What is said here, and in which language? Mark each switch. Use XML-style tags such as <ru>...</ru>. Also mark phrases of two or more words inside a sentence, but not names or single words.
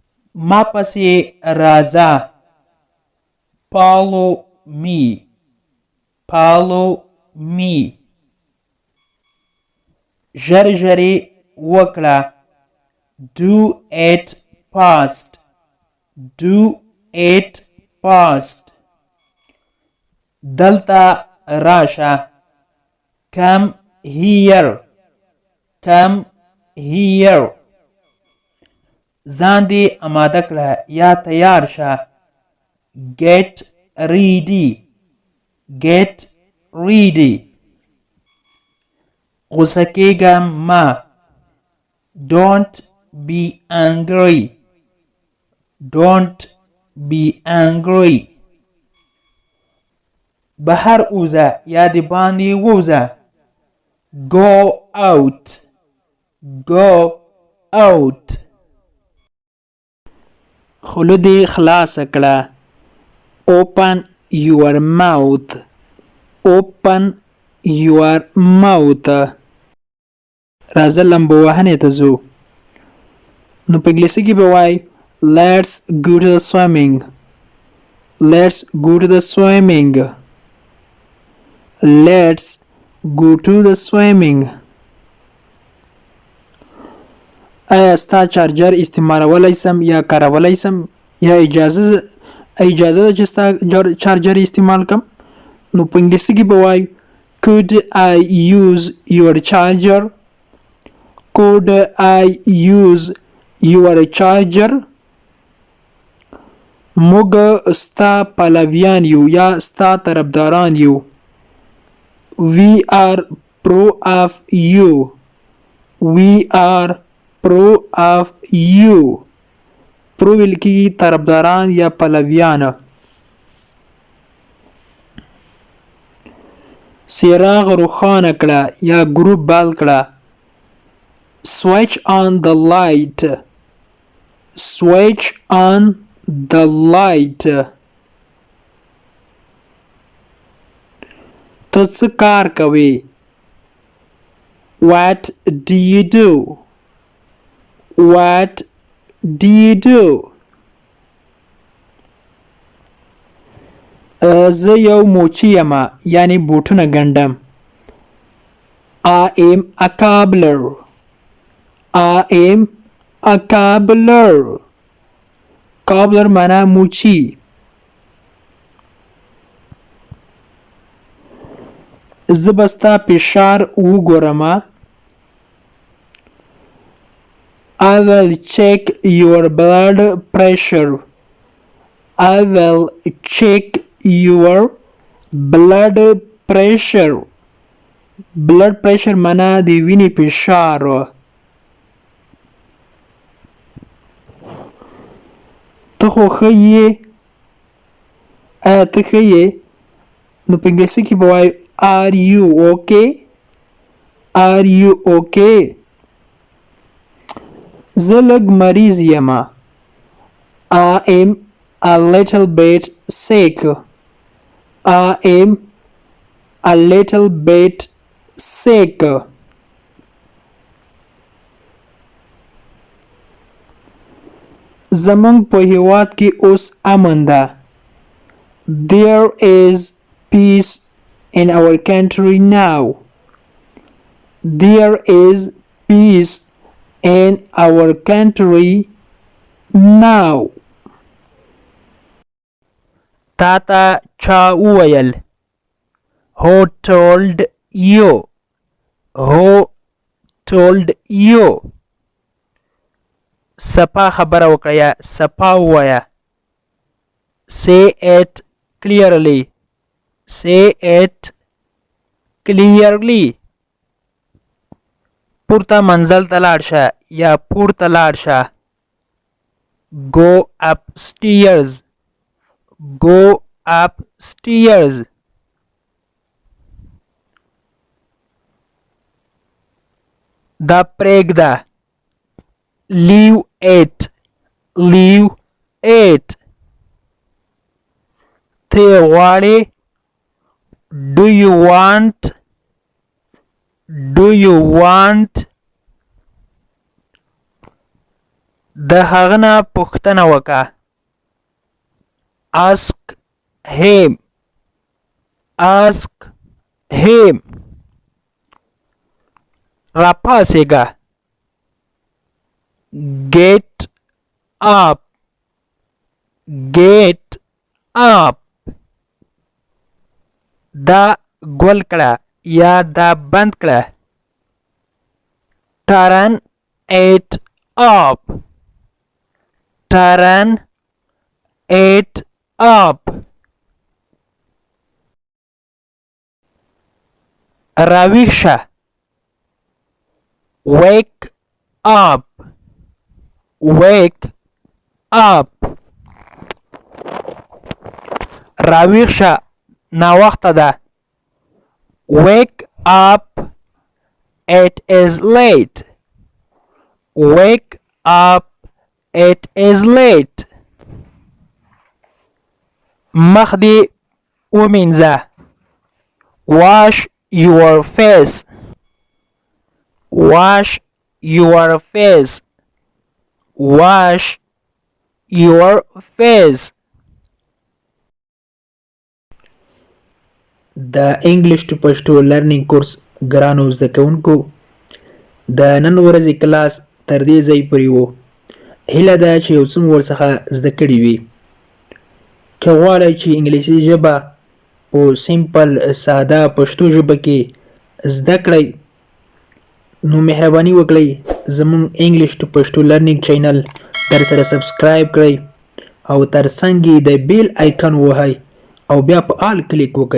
<ps>ما پسې راځه.</ps> <en>Follow me. Follow me.</en> <ps>ژر ژرې وکړه.</ps> <en>Do it fast. Do it fast.</en> <ps>دلته راشه.</ps> <en>Come here. Come here.</en> <ps>ځان دې اماده کړه یا تیار شه.</ps> <en>Get ready. Get ready.</en> <ps>غوسه کېږم مه.</ps> <en>Don't be angry. Don't be angry.</en> <ps>بهر اوزه یا د باندې ووزه.</ps> <en>Go out. Go out.</en> <ps>خوله دې خلاصه کړه.</ps> <en>Open your mouth. Open your mouth.</en> <ps>راځه لمبو وهنې ته ځو. نو په انګلیسي کې به وایي</ps> <en>Let's go to the swimming. Let's go to the swimming. Let's go to the swimming.</en> <ps>آیا ستا چارجر استعمالولی سم یا کارولی سم یا اجازه ده چې ستا چارجر استعمال کم؟ نو په انګلیسي کې به وایي</ps> <en>Could I use your charger? Could I use your charger?</en> <ps>موږ ستا پلویان یو یا ستا طرفداران یو.</ps> <en>We are pro of you. We are pro of you.</en> <ps>pro ویل کېږي طرفداران یا پلویان. څراغ روښانه کړه یا ګروپ بل کړه.</ps> <en>Switch on the light. Switch on the light.</en> <ps>ته څه کار کوې؟</ps> <en>What do you do? What do you do?</en> <ps>زه یو موچی یم یعنی بوټونه ګنډم.</ps> <en>I am a cobbler. I am a cobbler.</en> <ps>cobbler معنا موچی. زه به ستا فشار وګورم.</ps> <en>I will check your blood pressure. I will check your blood pressure. blood pressure</en> <ps>معنا د وینې فشار. ته خو ښه یې؟ آیا ته ښه یې؟ نو په انګلیسي کې به وایو</ps> <en>Are you okay? Are you okay?</en> <ps>زه لږ مریض یم.</ps> <en>I am a little bit sick. I am a little bit sick.</en> <ps>زمونږ په هیواد کې اوس امن ده.</ps> <en>There is peace in our country now. There is peace in our country now.</en> <ps>تاته چا وویل؟</ps> <en>Who told you? Who told you?</en> <ps>سپا خبره وکړه یا سپا ووایه.</ps> <en>Say it clearly. Say it clearly.</en> <ps>پورته منزل ته لاړ شه یا پورته لاړ شه.</ps> <en>Go upstairs. Go upstairs.</en> <ps>دا پرېږده.</ps> <en>Leave it. Leave it.</en> <ps>ته غواړې؟</ps> <en>Do you want? Do you want?</en> <ps>د هغه نه پوښتنه وکړه.</ps> <en>ask him. ask him. راپاسېږه. get up. get up.</en> <ps>دا ګول کړه یا دا بند کړه.</ps> <en>turn it up. turn it up.</en> <ps>راویښ شه.</ps> <en>wake up. wake up.</en> <ps>راویښ شه ناوخته ده.</ps> <en>wake up. it is late. wake up. it is late.</en> <ps>مخ دې ومینځه.</ps> <en>wash your face. wash your face. wash your face.</en> <ps>د</ps> <en>English to Pashto learning course</en> <ps>ګرانو زده کوونکو، د نن ورځې کلاس تر دې ځای پورې و. هیله ده چې یو څه مو ورڅخه زده کړي وي. که غواړئ چې انګلیسي ژبه په سیمپل ساده پښتو ژبه کې زده کړئ، نو مهرباني وکړئ زموږ</ps> <en>English to Pashto learning channel</en> <ps>در سره سبسکرایب کړئ او تر څنګ یې د</ps> <en>bell icon</en> <ps>ووهئ او بیا په</ps> <en>all click</en> <ps>وکړئ.</ps>